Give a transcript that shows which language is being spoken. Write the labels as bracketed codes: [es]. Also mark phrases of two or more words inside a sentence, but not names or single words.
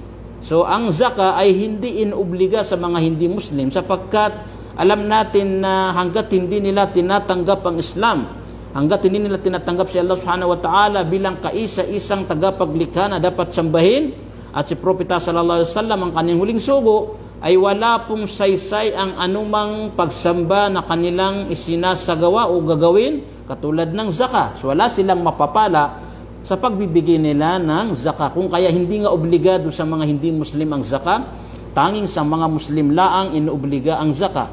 [tl] So ang zakah ay hindi inuobliga sa mga hindi Muslim sapagkat alam natin na hanggat hindi nila tinatanggap ang Islam, hanggat hindi nila tinatanggap si Allah [ar] سبحانه وتعالى [tl] bilang kaisa-isang tagapaglikha na dapat sambahin, at si Propeta [ar] صلى الله عليه وسلم [tl] ang kanyang huling sugo, ay wala pong saysay ang anumang pagsamba na kanilang isinasagawa o gagawin katulad ng zakah. So wala silang mapapala sa pagbibigay nila ng zakah. Kung kaya hindi nga obligado sa mga hindi Muslim ang zakah, tanging sa mga Muslim laang inuobliga ang zakah.